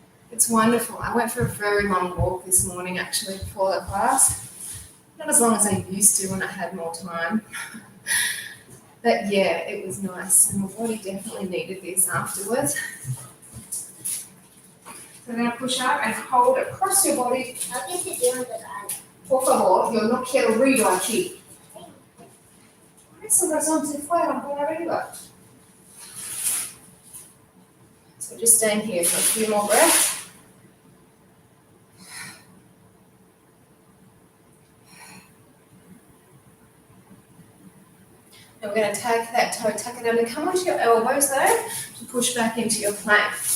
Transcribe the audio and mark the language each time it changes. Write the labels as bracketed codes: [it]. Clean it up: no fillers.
[en] It's wonderful. I went for a very long walk this morning actually before the class. Not as long as I used to when I had more time. But yeah, it was nice and my body definitely needed this afterwards. So we're going to push up and hold across your body. How did you do that? [es] Por favor, yo no quiero ruido aquí. Por esa razón se fueron por arriba. [en] So just staying here for a few more breaths. And we're going to take that toe, tuck it under, come onto your elbows though, to push back into your plank.